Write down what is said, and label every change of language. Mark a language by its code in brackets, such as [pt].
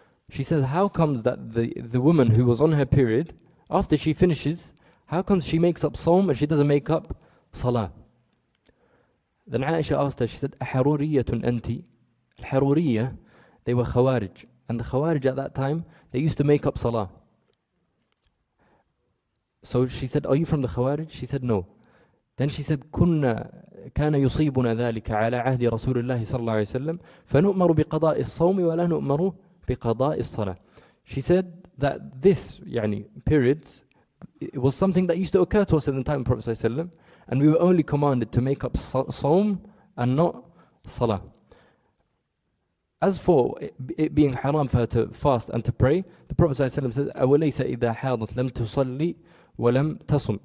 [en] She says, how comes that the woman who was on her period, after she finishes, how comes she makes up Sawm and she doesn't make up Salah? Then Aisha asked her, she said, [ar] أحرورية أنت? [en] Al-Haruriyya, they were Khawarij. And the Khawarij at that time, they used to make up Salah. So she said, are you from the Khawarij? She said, no. Then she said, [ar] كان يصيبنا ذلك على عهد رسول الله صلى الله عليه وسلم فنؤمر بقضاء الصوم ولا نؤمر بقضاء الصلاة. [en] She said that this periods, it was something that used to occur to us in the time of Prophet [ar] صلى الله عليه وسلم, [en] and we were only commanded to make up Sawm and not Salah. As for it being haram for her to fast and to pray, the Prophet ﷺ says, [ar] أَوَلَيْسَ إِذَا حَاضَتْ لَمْ تُصَلِّ وَلَمْ تَصُمْ.